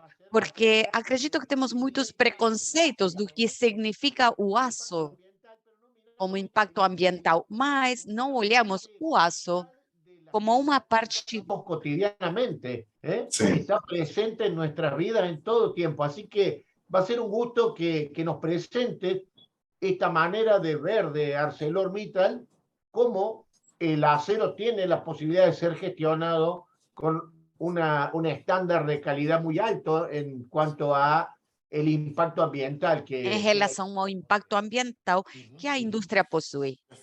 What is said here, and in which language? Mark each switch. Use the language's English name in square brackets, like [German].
[Portuguese] Porque acredito que temos muitos preconceitos do que significa o aço como impacto ambiental, mas não olhamos o aço como uma parte [Spanish] cotidianamente, está presente en nuestras vidas en todo tiempo. Así que va a ser un gusto que nos presente esta manera de ver de ArcelorMittal, cómo el acero tiene la posibilidad de ser gestionado con un estándar de calidad muy alto en cuanto a el impacto ambiental [Portuguese] em relação ao impacto ambiental que a indústria possui.